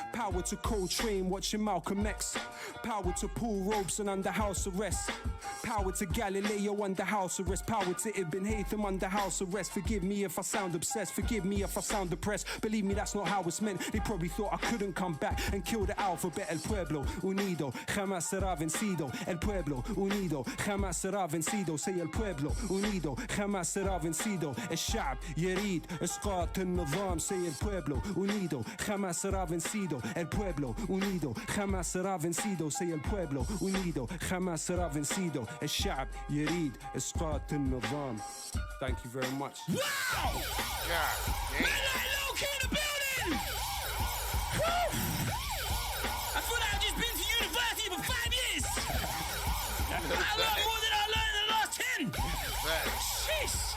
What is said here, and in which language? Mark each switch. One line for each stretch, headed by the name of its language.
English: Power to Coltrane, watching Malcolm X. Power to Paul Robeson under house arrest. Power to Galileo under house arrest. Power to Ibn Haytham under house arrest. Forgive me if I sound obsessed, forgive me if I sound depressed. Believe me, that's not how it's meant. They probably thought I couldn't come back and kill the alphabet.
Spanish: El pueblo unido jamás será vencido. El pueblo unido jamás será vencido.
English: Say
Spanish: el pueblo unido jamás será vencido.
Arabic: الشعب يريد إسقاط النظام.
English: Say
Spanish: el pueblo unido jamás será vencido. El pueblo unido jamás será vencido.
English: Say
Spanish: el pueblo unido jamás será vencido.
Arabic: الشعب يريد إسقاط النظام.
English: Thank you very much. Wow! God, man, low key in the building! Woo! I thought I'd just been to university for 5 years! I learned more than I learned in the last 10! Facts. Jeez!